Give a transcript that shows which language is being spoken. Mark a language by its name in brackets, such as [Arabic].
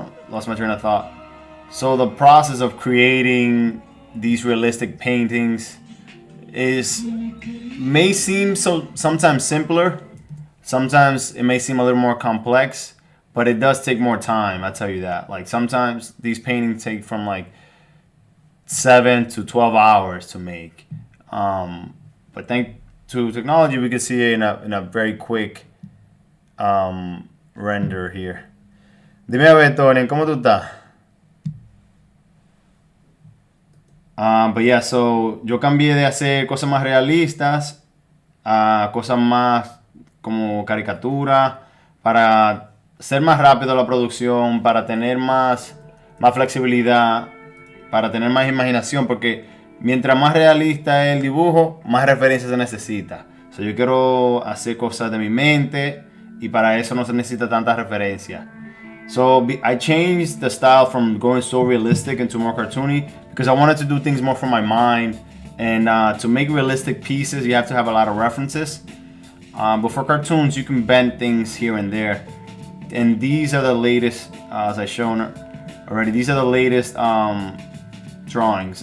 [English] Lost my train of thought. So the process of creating these realistic paintings may seem sometimes simpler, sometimes it may seem a little more complex, but it does take more time. I tell you that. Like sometimes these paintings take from like 7 to 12 hours to make. But thanks to technology, we can see it in a very quick render here. [Spanish] Dime a ver, Tony, ¿cómo tú estás? [English] But yeah, [Spanish] so yo cambié de hacer cosas más realistas a cosas más como caricatura para ser más rápido la producción, para tener más flexibilidad, para tener más imaginación, porque mientras más realista es el dibujo, más referencias se necesita. So yo quiero hacer cosas de mi mente y para eso no se necesita tanta referencia. [English] So I changed the style from going so realistic into more cartoony because I wanted to do things more from my mind. And to make realistic pieces, you have to have a lot of references. But for cartoons, you can bend things here and there. And these are the latest, as I've shown already, these are the latest drawings.